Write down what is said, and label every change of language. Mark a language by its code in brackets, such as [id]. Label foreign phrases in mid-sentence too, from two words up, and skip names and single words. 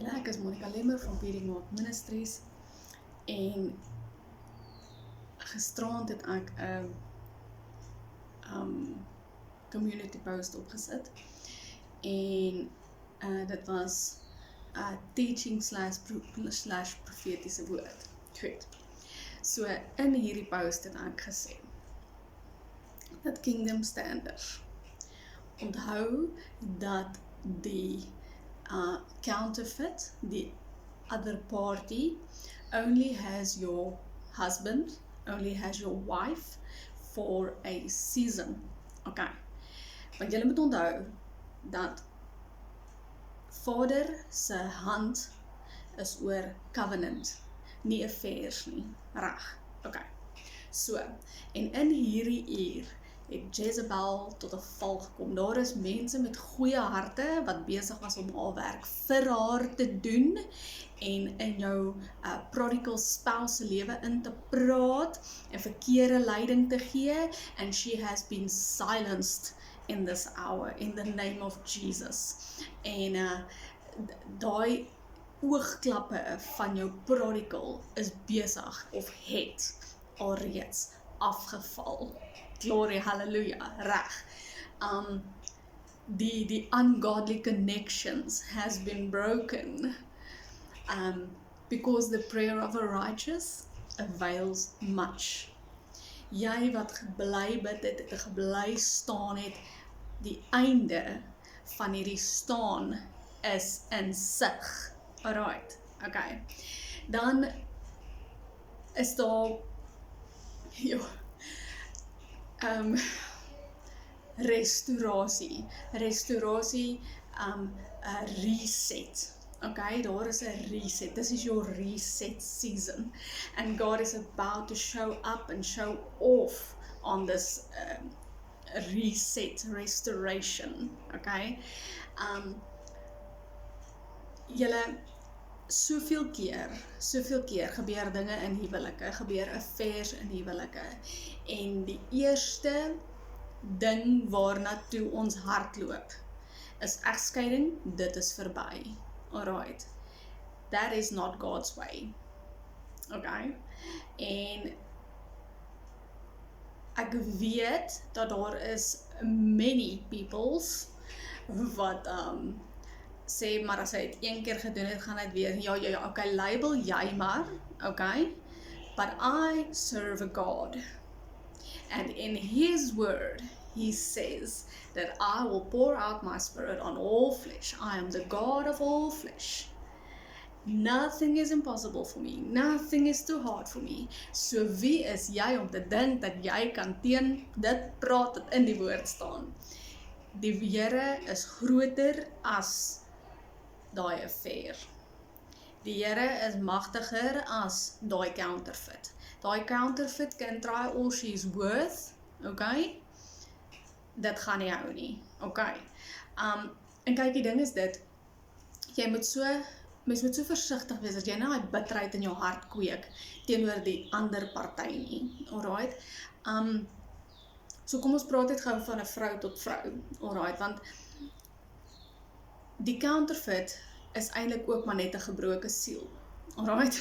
[af] is Monica Lemmer van Beating Mark Ministries en gisterand het ek 'n [en] community post [af] opgesit en dit was [en] teaching slash [af] profetiese woord. Goed. So in hierdie post het ek gesê dat Kingdom Standers onthou dat die [en] counterfeit, the other party, only has your husband, only has your wife for a season. [af] Okay. Want julle moet onthou dat Vader se hand is oor covenant, nie affairs nie. Reg. Okay. So, en in hierdie uur het Jezebel tot 'n val gekom. Daar is mense met goeie harte wat besig was om haar werk vir haar te doen en in jou [en] prodigal spouse [af] se lewe in te praat en verkeerde leiding te gee, [en] and she has been silenced in this hour in the name of Jesus. [af] En daai oogklappe van jou prodigal is besig of het alreeds afgeval. [en] Glory, hallelujah, reg. The ungodly connections has been broken because the prayer of a righteous avails much. [af] Jy wat gebly bid het, gebly staan het, die einde van hierdie staan is in sig. [en] Alright, okay. [af] Dan is daar restaurasie, reset. Okay, daar is 'n reset. [en] This is your reset season, and God is about to show up and show off on this restoration. [af] Okay, julle soveel keer gebeur dinge in huwelike, gebeur affairs in huwelike, en die eerste ding waarna toe ons hardloop is egskeiding. Dit is verby. [en] Alright, that is not God's way. [af] Okay, en ek weet dat daar is [en] many peoples [af] wat sê, maar as hy het een keer gedoen het, gaan hy het weer, ja, okay, label jy maar, [en] okay, but I serve a God, and in His word, He says that I will pour out my spirit on all flesh. I am the God of all flesh. Nothing is impossible for me. Nothing is too hard for me. [af] So wie is jy om te dink dat jy kan teen dit praat wat in die woord staan? Die Here is groter as daai affair. Die Here is magtiger as daai counterfeit. [en] Daai counterfeit can try all she's worth, okay? [af] Dit gaan nie hou nie, okay? En kyk, die ding is dit, mens moet so versigtig wees, dat jy nou die bitterheid in jou hart kweek, teenoor die ander party nie, alright? So kom ons praat net gou van 'n vrou tot vrou, alright, want die counterfeit is eintlik ook maar net 'n gebroke siel, alright?